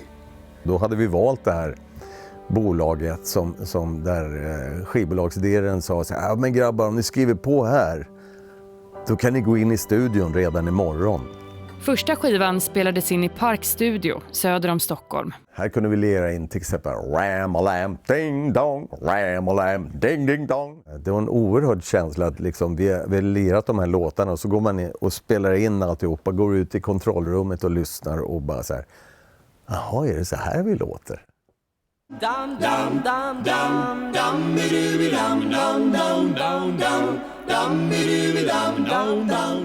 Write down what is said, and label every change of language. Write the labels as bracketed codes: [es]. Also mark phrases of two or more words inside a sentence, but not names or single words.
[sv] Då hade vi valt det här bolaget som där skivbolagsdelen sa så här: ja men grabbar, om ni skriver på här, då kan ni gå in i studion redan imorgon. Första skivan spelades in i Parkstudio söder om Stockholm. Här kunde vi lira in till exempel Ram-a-lam, ding-dong, Ram-a-lam, ding-ding-dong. Det var en oerhörd känsla att liksom vi har lirat de här låtarna och så går man in och spelar in alltihopa, går ut i kontrollrummet och lyssnar och bara så här: jaha, är det så här vi låter? Dum dum dum dum dum dum dum dum dum dum.